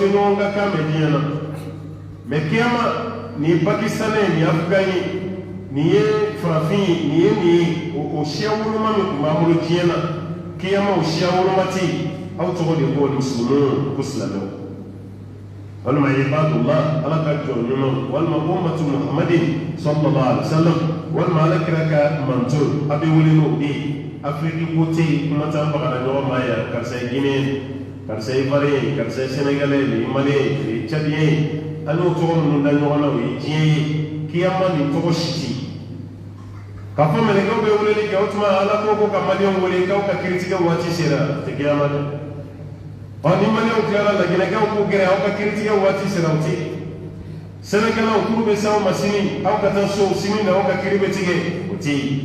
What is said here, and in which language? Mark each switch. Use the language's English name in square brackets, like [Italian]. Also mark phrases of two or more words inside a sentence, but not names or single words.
[Bambara] ɲɔgɔn ka kan mɛn diɲɛ na mɛ kiyama nin ye pakistanɛ ye nin ye afgan ye nin ye farafin ye nin ye nin ye o siya woloma min tun b'an bolo diɲɛ na kiyama o siya woloma tɛ yen aw tɔgɔ de b'o musulmanw ko silamɛw walima ibadullah ala ka jɔn ɲuman walima [Arabic] أمة محمد صلى الله عليه وسلم [Bambara] walima ala kira ka manto a bɛ wele n'o de ye afiriki ko tɛ yen kuma t'an bagana ɲɔgɔn ma yan karisa ye guinéen karisa ye ivoirien karisa ye sénégalais nin ye malien nin ye tchadien an y'o tɔgɔ minnu da ɲɔgɔn na o ye diɲɛ ye kiyama nin tɔgɔ si tɛ k'a fɔ mɛlɛkɛw bɛ weleli kɛ o tuma ala ko ka maliyɛnw wele k'aw ka kiritigɛ waati sera tɛ kiyama dɛ ni maliyɛnw tilara laginɛkɛw k'u gɛrɛ aw ka kiritigɛ waati sera o tɛ sɛnɛkɛlaw k'u bɛ s'aw ma sini aw ka taa so sini na aw ka kiri bɛ tigɛ o tɛ yen